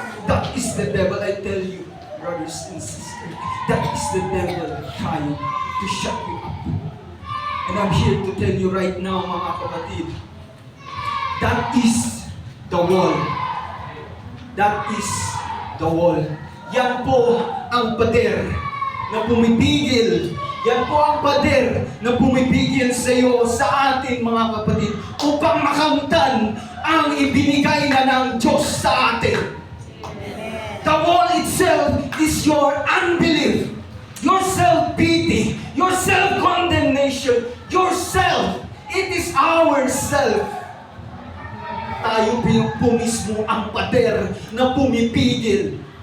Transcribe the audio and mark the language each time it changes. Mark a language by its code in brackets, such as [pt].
[en] That is the devil, I tell you, brothers and sisters. That is the devil trying to shut you up. And I'm here to tell you right now, [tl] mga kapatid, [en] that is the wall. That is the wall. [tl] Yan po ang pader na pumipigil. Yan po ang pader na pumipigil sa iyo, sa atin mga kapatid, upang makamtan ang ibinigay na ng Diyos sa atin. [en] The wall itself is your unbelief, your self-pity, your self-condemnation, yourself. It is our self. [tl] tayo po mismo ang pader na pumipigil.